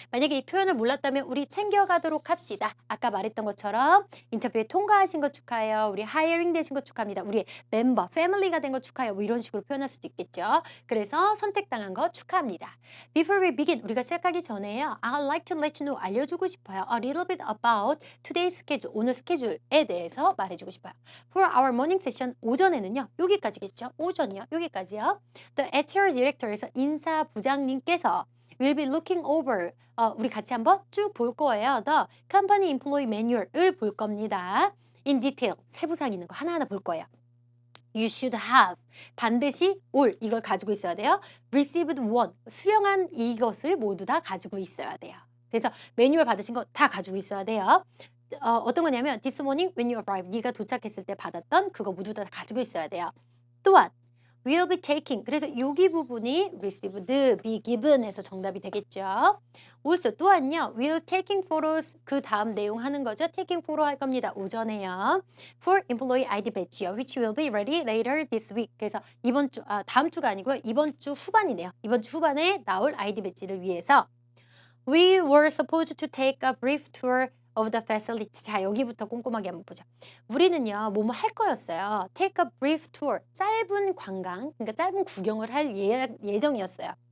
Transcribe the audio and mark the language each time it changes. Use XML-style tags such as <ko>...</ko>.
<ko>만약에 이 표현을 몰랐다면 우리 챙겨가도록 합시다. 아까 말했던 것처럼 인터뷰에 통과하신 거 축하해요. 우리 하이어링 되신 거 축하합니다. 우리 멤버, 패밀리가 된 거 축하해요. 뭐 이런 식으로 표현할 수도 있겠죠. 그래서 선택당한 거 축하합니다.</ko> <en>Before we begin,</en> <ko>우리가 시작하기 전에요.</ko> <en>I'd like to let you know,</en> <ko>알려주고 싶어요.</ko> <en>A little bit about today's schedule,</en> <ko>오늘 스케줄에 대해서 말해주고 싶어요.</ko> <en>For our morning session,</en> <ko>오전에는요. 여기까지겠죠. 오전이요. 여기까지요.</ko> <en>The HR Director</en> <ko>에서 인사부장님께서</ko> <en>will be looking over,</en> <ko>우리 같이 한번 쭉 볼 거예요.</ko> <en>The Company Employee Manual을 볼 겁니다. In detail,</en> <ko>세부상 있는 거 하나하나 볼 거예요.</ko> <en>You should have,</en> <ko>반드시 올, 이걸 가지고 있어야 돼요.</ko> <en>Received one,</en> <ko>수령한 이것을 모두 다 가지고 있어야 돼요. 그래서 매뉴얼 받으신 거 다 가지고 있어야 돼요. 어떤 거냐면</ko> <en>this morning when you arrived,</en> <ko>네가 도착했을 때 받았던 그거 모두 다 가지고 있어야 돼요. 또한 will be taking, 그래서 여기 부분이 received, be given 해서 정답이 되겠죠. also 또한요,</ko> <en>will taking photos,</en> <ko>그 다음 내용 하는 거죠. taking photo 할 겁니다. 오전에요. for employee ID badge요,</ko> <en>which will be ready later this week.</en> <ko>그래서 이번 주, 다음 주가 아니고요. 이번 주 후반이네요. 이번 주 후반에 나올 ID 배지를 위해서</ko> <en>we were supposed to take a brief tour of the facility.</en> <ko>자, 여기부터 꼼꼼하게 한번 보자. 우리는요, 뭐뭐 할 거였어요.</ko> <en>Take a brief tour.</en> <ko>짧은 관광, 그러니까 짧은 구경을 할 예정이었어요.</ko>